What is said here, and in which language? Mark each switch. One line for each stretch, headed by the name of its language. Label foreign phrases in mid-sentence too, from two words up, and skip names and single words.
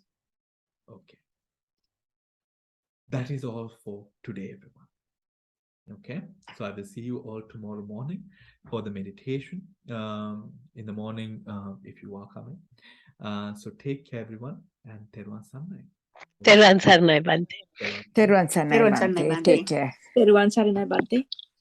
English: Okay. That is all for today, everyone. Okay, so I will see you all tomorrow morning for the meditation. In the morning, if you are coming. So take care, everyone, and
Sinhala: තෙරුවන් සරණයි. තෙරුවන් සරණයි, භන්තේ. තෙරුවන් සරණයි, භන්තේ.
English: Take care.
Sinhala: තෙරුවන් සරණයි භන්තේ.